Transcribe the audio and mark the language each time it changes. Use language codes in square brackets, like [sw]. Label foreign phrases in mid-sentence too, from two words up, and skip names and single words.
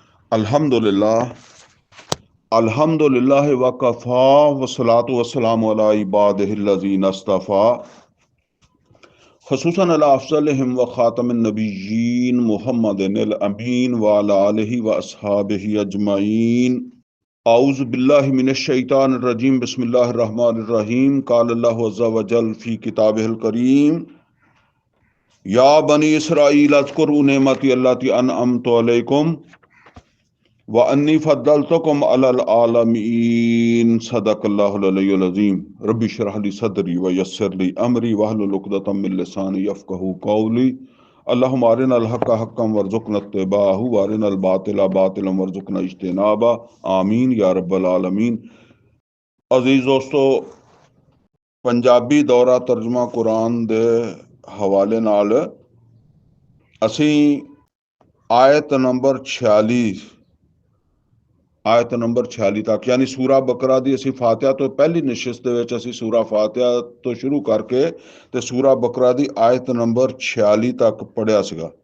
[ar] الحمد لله الحمد لله وكفى والصلاة والسلام على عباده الذين اصطفى خصوصا على أفضلهم وخاتم النبيين محمد الأمين وعلى آله وأصحابه أجمعين. أعوذ بالله من الشيطان الرجيم بسم الله الرحمن الرحيم. قال الله عز وجل في كتابه الكريم يا بني إسرائيل اذكروا نعمتي التي أنعمت عليكم وأني فضلتكم على العالمين. صدق الله العلي العظيم. رب اشرح لي صدري ويسر لي أمري واحلل عقدة من لساني يفقهوا قولي. اللهم أرنا الحق حقا وارزقنا اتباعه وأرنا الباطل باطلا وارزقنا اجتنابه. آمين يا رب العالمين. [pa] ਅਜ਼ੀਜ਼ ਦੋਸਤੋਂ, ਪੰਜਾਬੀ ਦੌਰਾ ਤਰਜਮਾ ਕੁਰਾਨ ਦੇ ਹਵਾਲੇ ਨਾਲ ਅਸੀ ਆਇਤ ਨੰਬਰ 46 ਤਕ ਯਾਨੀ ਸੂਰਾ ਬਕਰਾ ਦੀ ਅਸੀ ਫ਼ਾਤਿਹਾ ਤੋ ਪਹਿਲੀ ਨਸ਼ਿਸਤ ਦੇ ਵਿਚ ਅਸੀ ਸੂਰਾ ਫ਼ਾਤਿਹਾ ਤੋ ਸ਼ੁਰੂ ਕਰਕੇ ਤੇ ਸੂਰਾ ਬਕਰਾ ਦੀ ਆਇਤ ਨੰਬਰ 46 ਤਕ ਪੜ੍ਹਿਆ ਸੀਗਾ